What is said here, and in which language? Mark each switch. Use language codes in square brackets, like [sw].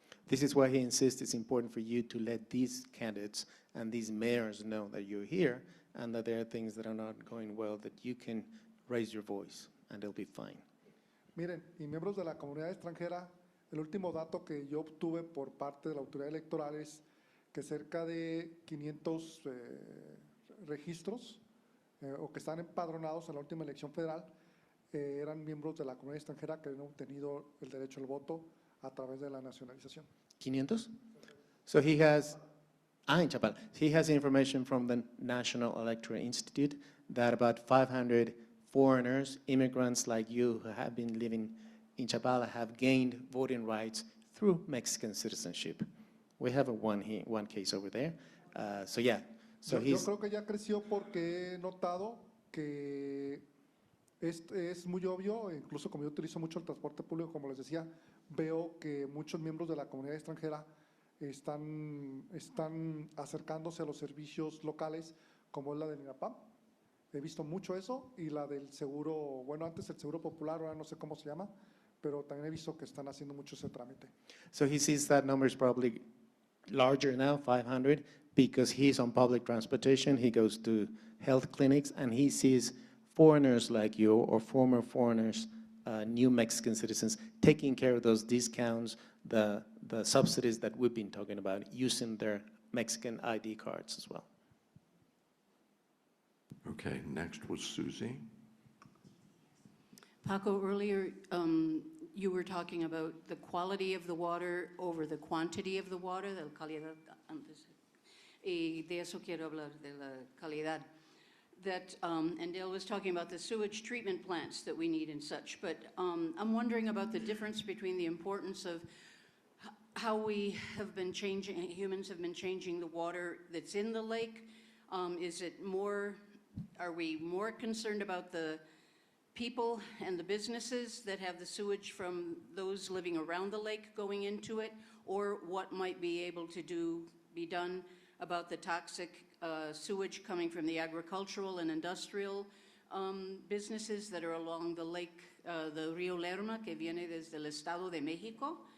[en] This is why he insists it's important for you to let these candidates and these mayors know that you're here and that there are things that are not going well, that you can raise your voice and they'll be fine. [es] Miren, y miembros de la comunidad extranjera, el último dato que yo obtuve por parte de la autoridad electoral es que cerca de 500 registros o que están empadronados en la última elección federal eran miembros de la comunidad extranjera que habían obtenido el derecho al voto a través de la nacionalización. [en] 500? So he has, in Chapala, he has information from the National Electoral Institute that about 500 foreigners, immigrants like you who have been living in Chapala have gained voting rights through Mexican citizenship. We have one case over there. So yeah, so [es] Yo [en] he's… [es] creo que ya creció porque he notado que es muy obvio, incluso como yo utilizo mucho el transporte público, como les decía, veo que muchos miembros de la comunidad extranjera están acercándose a los servicios locales, como es la del INAPAM. He visto mucho eso y la del seguro, bueno, antes el seguro popular, ahora no sé cómo se llama, pero también he visto que están haciendo mucho ese trámite. [en] So he sees that number is probably larger now, 500, because he's on public transportation, he goes to health clinics, and he sees foreigners like you or former foreigners, new Mexican citizens, taking care of those discounts, the subsidies that we've been talking about, using their Mexican ID cards as well. Okay, next was Susie. Paco, earlier you were talking about the quality of the water over the quantity of the water, [es] de la calidad antes. Y de eso quiero hablar, de la calidad. [en] That, and Dale was talking about the sewage treatment plants that we need and such, but I'm wondering about the difference between the importance of how we have been changing, humans have been changing the water that's in the lake. Is it more, are we more concerned about the people and the businesses that have the sewage from those living around the lake going into it, or what might be able to be done about the toxic sewage coming from the agricultural and industrial businesses that are along the lake, the Río Lerma, [es] que viene desde el Estado de México.